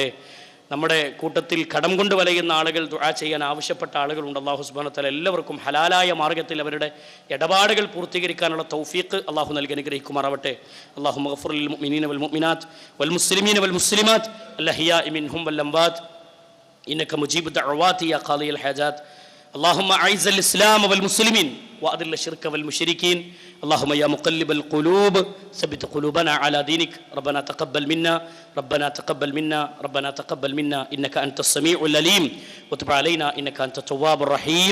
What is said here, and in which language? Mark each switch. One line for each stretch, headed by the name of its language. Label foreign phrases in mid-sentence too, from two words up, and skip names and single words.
Malayalam: നമ്മുടെ കൂട്ടത്തിൽ കടം കൊണ്ട് വലയുന്ന ആളുകൾ, ദുആ ചെയ്യാൻ ആവശ്യപ്പെട്ട ആളുകളുണ്ട്.
Arabic: الله سبحانه وتعالى
Malayalam: എല്ലാവർക്കും ഹലാലായ മാർഗ്ഗത്തിൽ അവരുടെ ഇടപാടുകൾ പൂർത്തീകരിക്കാനുള്ള തൗഫീഖ് അള്ളാഹു നൽകി അനുഗ്രഹിക്കുമാറാവട്ടെ.
Arabic: اللهم اغفر للمؤمنين والمؤمنات والمسلمين والمسلمات الأحياء منهم والأموات إنك مجيب الدعوات يا قاضي الحاجات. اللهم أعز الإسلام والمسلمين وأذل الشرك والمشركين. اللهم يا مقلب القلوب ثبت قلوبنا على دينك. ربنا تقبل منا ربنا تقبل منا ربنا تقبل منا إنك أنت السميع العليم وتب علينا إنك أنت التواب الرحيم.